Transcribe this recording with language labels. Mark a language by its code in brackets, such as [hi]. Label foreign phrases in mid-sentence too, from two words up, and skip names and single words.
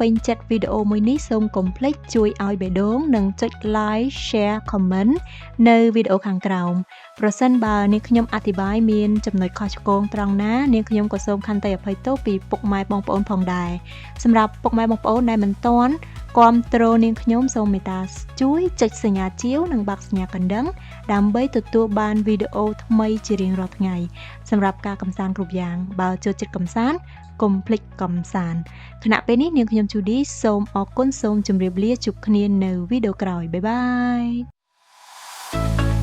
[km] ញចិត្តវីដេអូមួយនេះសូមកុំភ្លេចជួយឲ្យបេះដូងនិងចុច [en] like share comment [km] នៅវីដេអូខាងក្រោមប្រសិនបើនាង ខ្ញុំអធិប្បាយមានចំណុចខុសឆ្គងត្រង់ណានាងខ្ញុំក៏សូមខន្តីអភ័យទោសពីពុកម៉ែបងប្អូនផងដែរសម្រាប់ពុកម៉ែបងប្អូនដែលមិនទាន់គាំទ្រនាងខ្ញុំសូមមេត្តាជួយចុចសញ្ញាជាវនិងបាក់សញ្ញាកណ្ដឹងដើម្បីទទួលបានវីដេអូថ្មីជារៀងរាល់ថ្ងៃសម្រាប់ការកម្សាន្តគ្រប់យ៉ាងបើចូលចិត្តកម្សាន្តកុំភ្លេចកម្សាន្តខណៈពេលនេះនាងខ្ញុំជូឌីសូមអរគុណសូមជម្រាបលាជួបគ្នានៅវីដេអូក្រោយ [en] bye bye